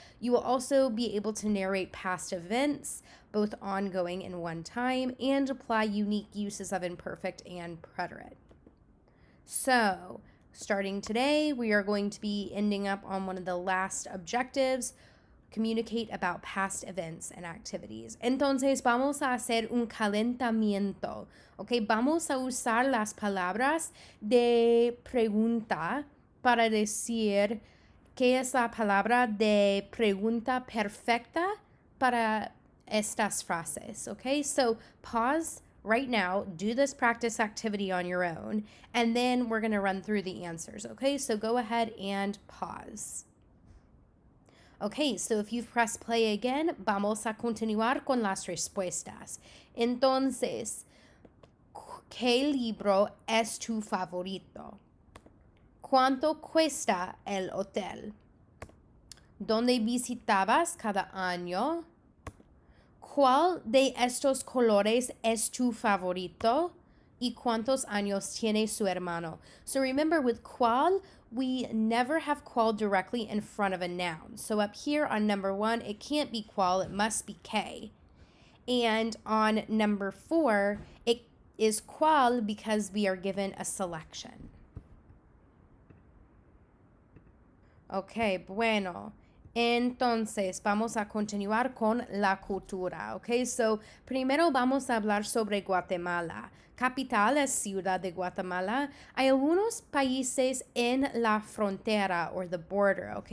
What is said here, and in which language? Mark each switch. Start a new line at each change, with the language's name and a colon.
English: You will also be able to narrate past events, both ongoing and one time, and apply unique uses of imperfect and preterite. So, starting today, we are going to be ending up on one of the last objectives: communicate about past events and activities.
Spanish: Entonces vamos a hacer un calentamiento, ¿ok? Vamos a usar las palabras de pregunta para decir qué es la palabra de pregunta perfecta para estas frases, ¿ok?
English: So pause right now, do this practice activity on your own, and then we're going to run through the answers, ¿ok? So go ahead and pause. Okay, so if you've pressed play again,
Spanish: vamos a continuar con las respuestas. Entonces, ¿qué libro es tu favorito? ¿Cuánto cuesta el hotel? ¿Dónde visitabas cada año? ¿Cuál de estos colores es tu favorito? ¿Y cuántos años tiene su hermano?
English: So remember, with cuál, we never have qual directly in front of a noun. So up here on number 1, it can't be qual, it must be K. And on number 4, it is qual because we are given a selection.
Spanish: Okay, bueno. Entonces, vamos a continuar con la cultura, ¿ok? So, primero vamos a hablar sobre Guatemala. Capital es Ciudad de Guatemala. Hay algunos países en la frontera,
English: or the border,
Spanish: ¿ok?